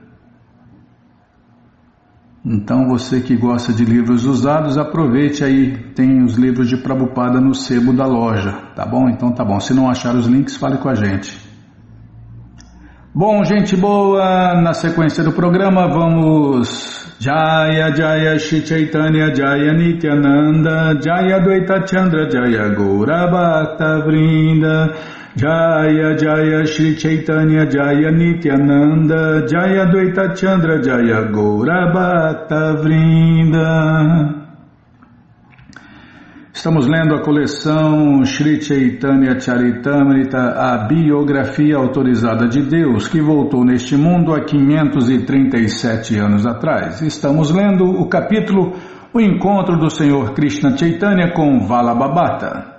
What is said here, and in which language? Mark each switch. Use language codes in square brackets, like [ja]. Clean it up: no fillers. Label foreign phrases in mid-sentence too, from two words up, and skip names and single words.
[pt] Então você que gosta de livros usados, aproveite aí, tem os livros de Prabhupada no sebo da loja, tá bom? Então tá bom, se não achar os links, fale com a gente. Bom, gente boa, na sequência do programa vamos... [sa] Jaya Jaya Shri Chaitanya Jaya Nityananda Jaya Dvaita Chandra Jaya Gaura Bhakta Vrinda Jaya Jaya Shri Chaitanya Jaya Nityananda Jaya Dvaita Chandra Jaya Gaura Bhakta Vrinda. [pt] Estamos lendo a coleção Shri Chaitanya Charitamrita, a biografia autorizada de Deus, que voltou neste mundo há 537 anos atrás. Estamos lendo o capítulo O Encontro do Senhor Krishna Chaitanya com Valabhabhata.